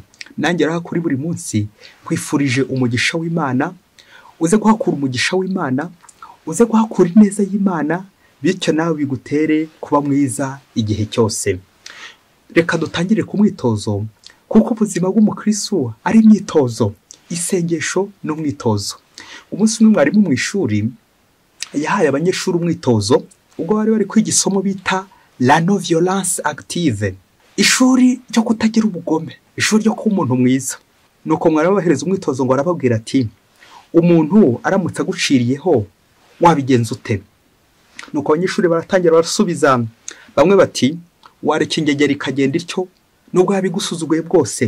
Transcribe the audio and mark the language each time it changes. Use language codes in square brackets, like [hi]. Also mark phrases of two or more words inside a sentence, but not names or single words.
[rw] Nanjye raha kuri buri munsi kwifurije umugisha w'Imana, uze guhakura umugisha w'Imana, uze guhakura ineza y'Imana, bityo nawe bigutere kuba mwiza igihe cyose. Reka dutangire ku mwitozo, kuko ubuzima bw'umukristo ari imyitozo, isengesho n'umwitozo. Umunsi umwe mwarimu mu ishuri yahaye abanyeshuri umwitozo ubwo bari kwiga isomo bita [fr] la non violence active, [rw] ishuri ryo kutagira ubugome, ishuri ryo kuba umuntu mwiza. Nuko mwarimu bahereza umwitozo ngo arababwira ati: umuntu aramutse aguciriyeho wabigenza ute? Nuko abanyeshuri baratangira barasubiza, bamwe bati wareka ingegera ikagenda ityo nubwo yabigusuzuguye bwose.